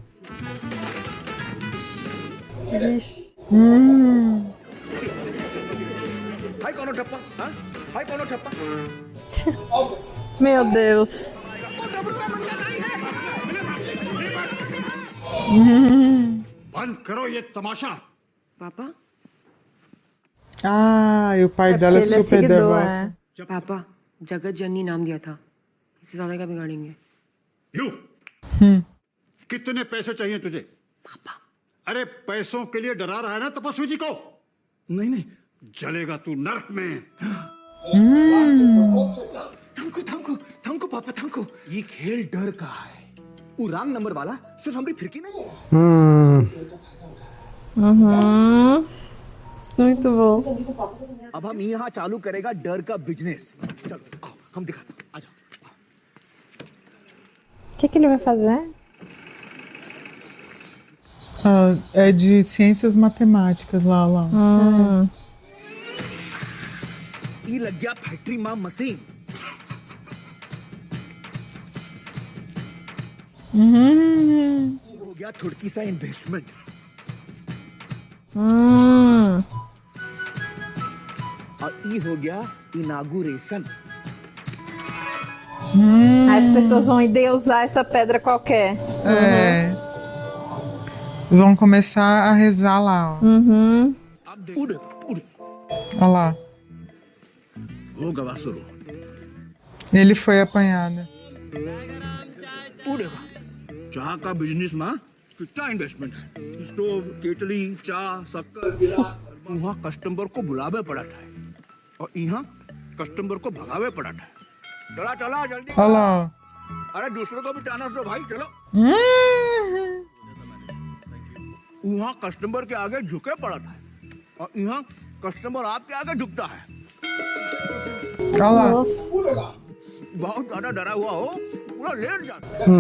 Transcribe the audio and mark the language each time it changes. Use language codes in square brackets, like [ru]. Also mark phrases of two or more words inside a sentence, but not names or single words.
[hi] है कौन ठप्पा? हाँ? है कौन ठप्पा? [pt] Meu Deus. [hi] बंद करो ये तमाशा। पापा [pt] Ah, e o pai dela é super devoto. [hi] पापा जगत जननी नाम दिया था, इससे ज्यादा क्या बिगाड़ेंगे? यू कितने पैसे चाहिए तुझे? पापा अरे पैसों के लिए डरा रहा है ना तपस्वी जी को? नहीं नहीं जलेगा तू नरक में। थमको पापा थमको। ये खेल डर का है। वो [en] wrong number [hi] वाला सिर्फ हमारी फिरकी नहीं है। Muito bom. अब हम यहाँ चालू करेगा डर का बिजनेस। चलो आओ, हम दिखाते हैं। आ जाओ। [pt] O que ele vai fazer? É de ciências matemáticas lá. [hi] ये लग गया फैक्ट्री मां मशीन। ये हो गया थोड़ी सा इन्वेस्टमेंट। और ये हो गया इनागुरेशन। [pt] As pessoas vão endeusar essa pedra qualquer. Vão começar a rezar lá, ó. Olha lá. होगा वासुरु। Ele foi apanhado. [hi] चाह का बिजनेस में कितना इन्वेस्टमेंट है? स्टोव, केतली, चाह, शक्कर, गिलास। वहाँ कस्टमर को बुलावे पड़ा था और यहाँ कस्टमर को भगावे पड़ा था। चला चला जल्दी। [pt] Olha lá, ó. [hi] अरे दूसरों को भी चांस दो भाई, चलो। वहाँ कस्टमर के आगे झुके पड़ा था और यहाँ कस्टमर आपके आगे झुकता है। बहुत ज्यादा डरा हुआ हो पूरा लेट जाता है।